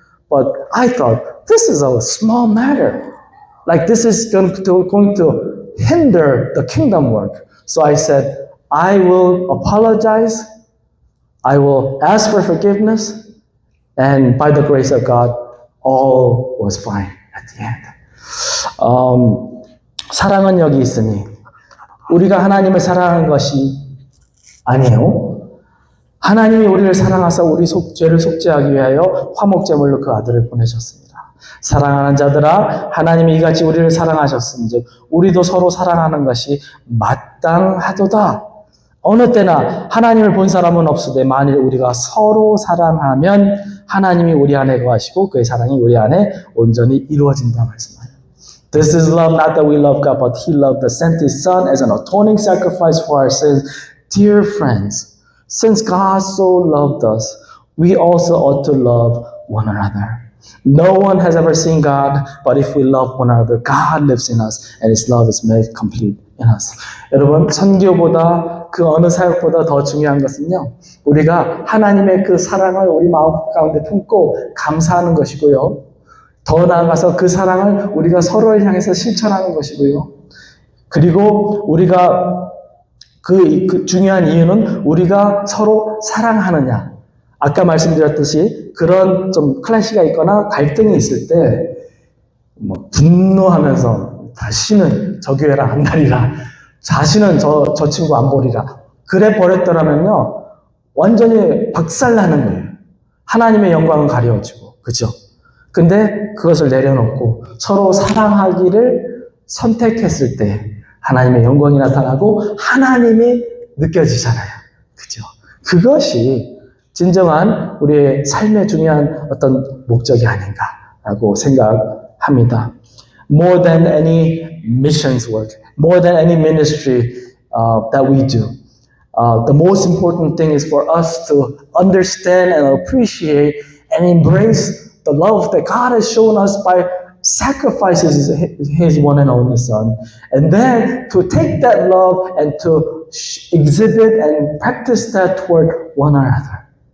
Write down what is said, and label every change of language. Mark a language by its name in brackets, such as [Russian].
[English] But I thought, this is a small matter. Like this is going to hinder the kingdom work. So I said, I will apologize, I will ask for forgiveness, and by the grace of God, all was fine at the end. [Korean] 사랑은 여기 있으니 우리가 하나님을 사랑하는 것이 아니에요. 하나님이 우리를 사랑하사 우리 죄를 속죄하기 위하여 화목제물로 그 아들을 보내셨습니다. 사랑하는 자들아, 하나님이 이같이 우리를 사랑하셨은즉 우리도 서로 사랑하는 것이 마땅하도다. 어느 때나 하나님을 본 사람은 없으되 만일 우리가 서로 사랑하면 하나님이 우리 안에 거하시고 그의 사랑이 우리 안에 온전히 이루어진다 말씀하여요. [English] This is love, not that we love God, but He loved us, sent His Son as an atoning sacrifice for our sins. Dear friends, since God so loved us, we also ought to love one another. No one has ever seen God, but if we love one another, God lives in us, and His love is made complete in us. [Korean] 여러분, 선교보다 그 어느 사역보다 더 중요한 것은요, 우리가 하나님의 그 사랑을 우리 마음 가운데 품고 감사하는 것이고요. 더 나아가서 그 사랑을 우리가 서로를 향해서 실천하는 것이고요. 그리고 우리가 그 중요한 이유는 우리가 서로 사랑하느냐. 아까 말씀드렸듯이 그런 좀 클래시가 있거나 갈등이 있을 때 분노하면서 다시는 저 교회랑 안 다니라. 다시는 저 친구 안 보리라. 그래 버렸더라면요. 완전히 박살나는 거예요. 하나님의 영광은 가려지고. 그죠? 근데 그것을 내려놓고 서로 사랑하기를 선택했을 때 하나님의 영광이 나타나고 하나님이 느껴지잖아요. 그죠? 그것이 진정한 우리의 삶의 중요한 어떤 목적이 아닌가라고 생각합니다. [English] More than any missions work, more than any ministry that we do, the most important thing is for us to understand and appreciate and embrace the love that God has shown us by sacrifices His one and only Son, and then to take that love and to exhibit and practice that toward one another.